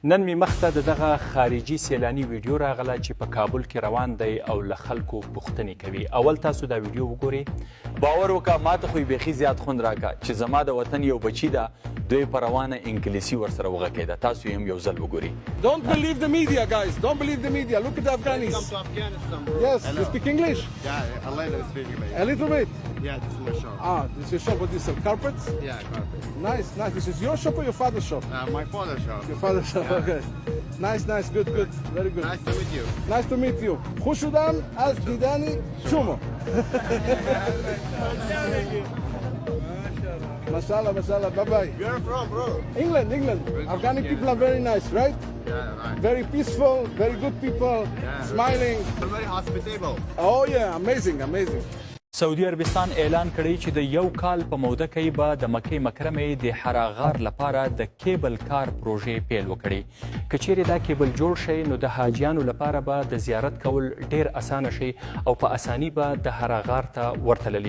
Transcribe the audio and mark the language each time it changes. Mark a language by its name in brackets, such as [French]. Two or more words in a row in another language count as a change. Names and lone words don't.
[Pashto] نن می مخته دغه خارجي سیلاني ویډیو راغله چې په کابل کې روان دی او له خلکو پوښتنې کوي. اول تاسو دا ویډیو وګورئ. باور وکړه ماته خو بیخي زیات خوند راکړه چې زما د وطن یو بچی ده دوی په روانه انګلیسي ورسره وغږېده. تاسو یې هم یو ځل وګورئ. [English] Don't believe the media, guys. Don't believe the media. Look at the Afghanis. Welcome to Afghanistan, bro. Yes, Hello. you speak English? Yeah, a little speak English. A little bit. Yeah, this is my shop. Ah, this is your shop. What is it? Carpets? Yeah, carpet. Nice, nice. This is your shop or your father's shop? My father's shop. Your father's shop. Yeah. Okay. Nice, nice. Good, good. Very good. Nice to meet you. Nice to meet you. [Persian] خوش شدم از دیدن شما. [Arabic] ما شاء الله، ما شاء الله. [English] Bye bye. Where are you from, bro? England, England. Afghani people are very nice, right? Yeah, right. Very peaceful, very good people, smiling. Very hospitable. Oh yeah, amazing, amazing. [Pashto] سعودي عربستان اعلان کړی چې د یو کال په موده کې به د مکې مکرمې د حراغار لپاره د کیبل کار پروژې پیل وکړي. که چیرې دا کیبل جوړ شي نو د حاجیانو لپاره به د زیارت کول ډیر اسانه شي او په اساني به د حراغار ته ورتللی.